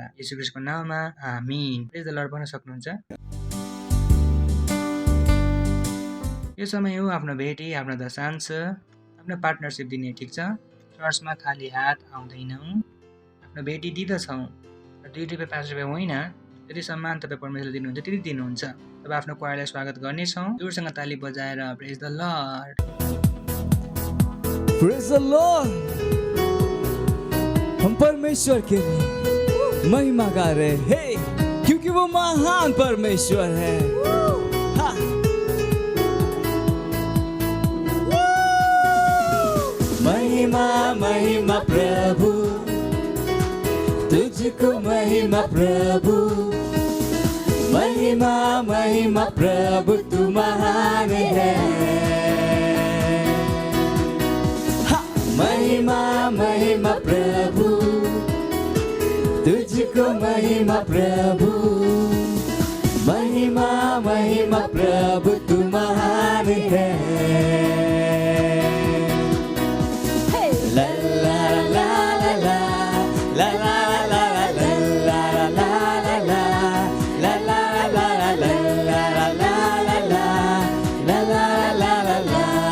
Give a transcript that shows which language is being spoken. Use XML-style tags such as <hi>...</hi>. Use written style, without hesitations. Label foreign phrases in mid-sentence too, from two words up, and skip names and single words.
<ne>येशू ख्रिस्टको नाउँमा आमीन।</ne> <en>praise the Lord</en> <ne>भन्न सक्नुहुन्छ। यो समय हो आफ्नो भेटी, आफ्नो दशांश, आफ्नो पार्टनरसिप दिने। ठिक छ। चर्चमा खाली हात आउँदैनौँ, आफ्नो भेटी दिँदछौँ। 2 रुपियाँ 5 रुपियाँ होइन, जति सम्मान तपाईँ परमेश्वरले दिनुहुन्छ त्यति दिनुहुन्छ। तब आफ्नो क्वायरलाई स्वागत गर्नेछौँ जोडसँग ताली बजाएर।</ne> <en>praise the Lord. praise the Lord.</en> <hi>हम परमेश्वर के लिए महिमा गा रहे हैं क्योंकि वो महान परमेश्वर है। हाँ। महिमा महिमा प्रभु तुझको, महिमा प्रभु, महिमा महिमा प्रभु तू महान है। महिमा महिमा प्रभु तुझको, महिमा प्रभु, महिमा महिमा प्रभु तू महान है। ला ला ला ला ला ला ला ला ला ला ला ला ला ला ला ला ला ला ला।</hi>